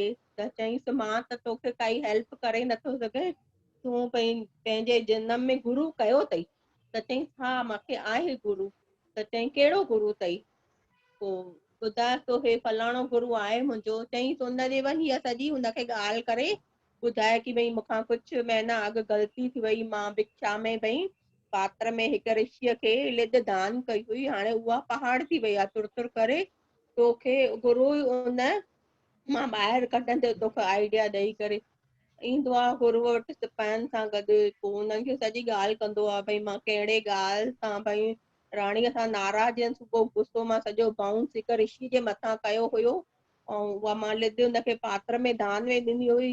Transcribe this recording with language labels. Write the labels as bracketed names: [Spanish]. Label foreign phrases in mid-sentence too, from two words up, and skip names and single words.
[Sindhi] त चईसि मां त तोखे काई हेल्प करे नथो सघे, तूं पंहिंजे जनम में गुरू कयो अथई। त चईसि हा मूंखे आहे गुरू। त चई कहिड़ो गुरू अथई? पोइ ॿुधाए थो हे फलाणो गुरू आहे मुंहिंजो। चईसि हुनजे वञ इहा सॼी हुनखे ॻाल्हि करे ॿुधाए की भई मूंखां कुझु महीना अॻु ग़लती थी वई, मां भिक्षा में भई पात्र में हिकु ऋषिअ खे लिद दान कई हुई, हाणे उहा पहाड़ थी वई आहे तुर तुर करे। तोखे गुरू उन मां ॿाहिरि कढंदे तोखे आइडिया ॾेई करे। ईंदो आहे गुरूअ वटि सिपाहियुनि सां गॾु। पोइ हुननि खे सॼी ॻाल्हि कंदो आहे भई मां कहिड़े ॻाल्हि सां भई राणीअ सां नाराज़ हुयसि, पोइ गुस्सो मां सॼो बाउंस हिकु ऋषि जे मथां कयो हुयो ऐं उहा मां लिद हुनखे पात्र में दान में ॾिनी हुई।